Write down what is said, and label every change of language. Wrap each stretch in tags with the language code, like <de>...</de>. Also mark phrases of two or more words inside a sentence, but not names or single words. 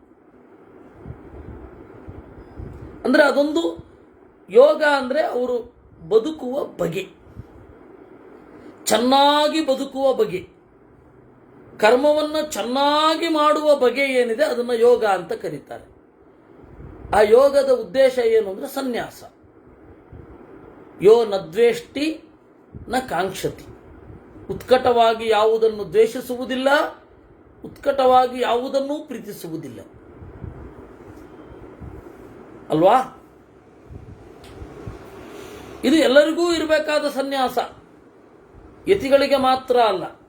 <kn>ಅಂದ್ರೆ ಅದೊಂದು ಯೋಗ. ಅಂದ್ರೆ ಅವರು ಬದುಕುವ ಬಗೆ, ಚೆನ್ನಾಗಿ ಬದುಕುವ ಬಗೆ, ಕರ್ಮವನ್ನು ಚೆನ್ನಾಗಿ ಮಾಡುವ ಬಗೆ ಏನಿದೆ ಅದನ್ನು ಯೋಗ ಅಂತ ಕರೀತಾರೆ. ಆ ಯೋಗದ ಉದ್ದೇಶ ಏನು ಅಂದರೆ ಸನ್ಯಾಸ.</kn> <sa>ಯೋ ನ ದ್ವೇಷ್ಟಿ ನ ಕಾಂಕ್ಷತಿ.</sa> <kn>ಉತ್ಕಟವಾಗಿ ಯಾವುದನ್ನು ದ್ವೇಷಿಸುವುದಿಲ್ಲ, ಉತ್ಕಟವಾಗಿ ಯಾವುದನ್ನೂ ಪ್ರೀತಿಸುವುದಿಲ್ಲ. ಅಲ್ವಾ? ಇದು ಎಲ್ಲರಿಗೂ ಇರಬೇಕಾದ ಸನ್ಯಾಸ, ಯತಿಗಳಿಗೆ ಮಾತ್ರ ಅಲ್ಲ.</kn>